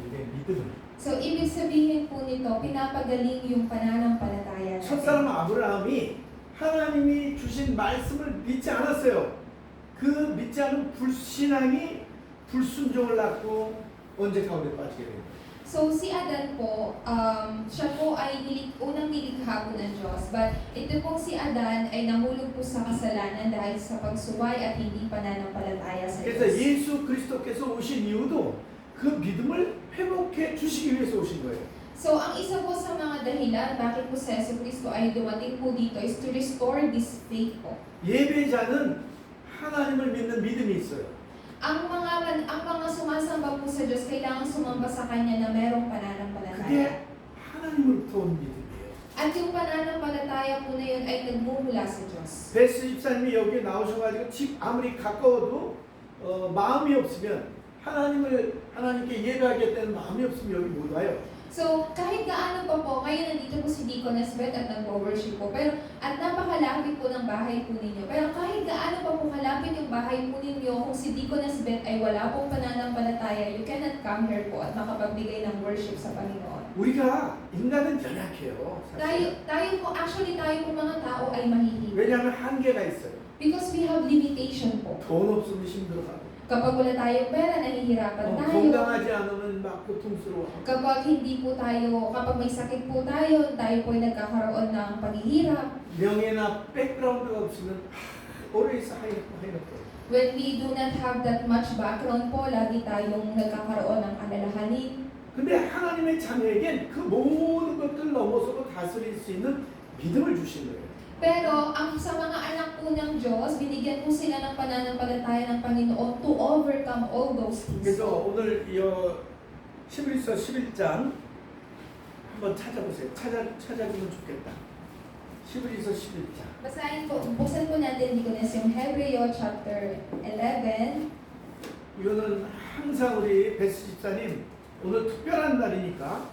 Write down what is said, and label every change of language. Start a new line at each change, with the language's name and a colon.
Korean: 우리의 믿음을.
Filipino: So ibig sabihin po nito, pinapagaling yung pananampalataya natin.
Korean: 첫사람 아브라함이 하나님이 주신 말씀을 믿지 않았어요. 그 믿지 않은 불신앙이 불순종을 낳고 언제 가운데 빠지게 됩니다.
Filipino: So si Adan po, siya po ay unang nilikha po ng Diyos. But ito pong si Adan ay nahulog po sa kasalanan dahil sa pagsuway at hindi pananampalataya sa
Korean: 그래서
Filipino: Diyos.
Korean: 예수 그리스도께서 오신 이유도 그 믿음을 회복해 주시기 위해서 오신 거예요.
Filipino: So ang isa po sa mga dahilan bakit po si Jesucristo ay dumating po dito is to restore this faith po.
Korean: 예배자는 하나님을 믿는 믿음이 있어요.
Filipino: Ang mga sumasamba po sa Diyos kailangan sumamba sa Kanya na merong pananampalataya.
Korean: 그게 하나님으로부터 온 믿음이에요.
Filipino: At yung pananampalataya po na yun ay nagmumula sa Diyos.
Korean: 베스 집사님이 여기 나오셔가지고 집 아무리 가까워도 마음이 없으면 하나님께 예배하겠다는 마음이 없으면 여기 못 와요.
Filipino: So, kahit gaano pa po, ngayon nandito po si Deaconess Beth at nag-worship po, at napakalapit po ng bahay po ninyo. Pero kahit gaano pa po kalapit yung bahay po ninyo, kung si Deaconess Beth ay wala pong pananampalataya,
English: you cannot come here
Filipino: po at makapagbigay ng worship sa Panginoon.
Korean: 우리가 인간은 연약해요. 사실.
Filipino: Tayo po mga tao ay mahihirap.
Korean: 왜냐하면 한계가 있어요.
English: Because we have limitation po.
Korean: 돈 없으면 힘들어가고
Filipino: Kapag wala tayong pera, nahihirapan tayo.
Korean: 건강하지 않으면 막 고통스러워하고
Filipino: Kapag may sakit po tayo po ay nagkakaroon ng paghihirap.
Korean: 명예나 백그라운드가 없으면 always 하이놓고
English: When we do not have that much background po,
Filipino: lagi tayong nagkakaroon ng alalahanin.
Korean: 근데 하나님의 자녀에겐 그 모든 것들 넘어서고 다스릴 수 있는 믿음을 주신 거예요.
Filipino: Pero sa mga anak po ng Diyos, binigyan po sila ng pananampalataya ng Panginoon
English: to overcome all those things.
Korean: 그래서 오늘 이 11서 11장 한번 찾아보세요. 찾아주면 좋겠다. 11서 11장.
Filipino: Buksan po natin dito na yung Hebreo chapter 11.
Korean: 이거는 항상 우리 베스 집사님 오늘 특별한 날이니까